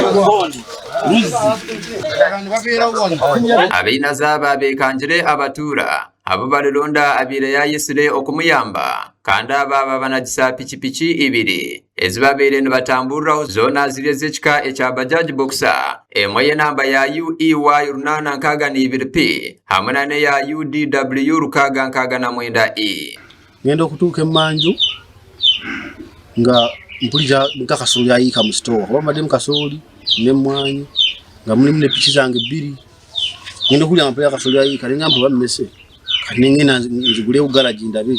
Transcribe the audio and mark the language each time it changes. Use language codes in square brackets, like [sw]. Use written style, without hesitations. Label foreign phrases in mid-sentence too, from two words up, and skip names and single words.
[nyn] Ab'inazaaba bekanjire abatura abo balonda abire yayisire okumuyamba kandi ababa banagisa pikipiki ibiri ezibabeire nibatamburiraho zona ziri z'ekika ekya Bajaj Boxer emwe y'enamba ya UEY 862P hamwe n'eya UDW 669E. [lg] Ngenda okutuuka emmanju nga mpulira nkakasooli ayiika mu sitoowa kuba mbadde kasooli n'emmwanyi nga mulimu ne piki zange bbiri. Ngenda okuwulira nga mpulira akasooli ayiika ne ngamba bammese kati ne ngenda nzigulewo galaji ndabe.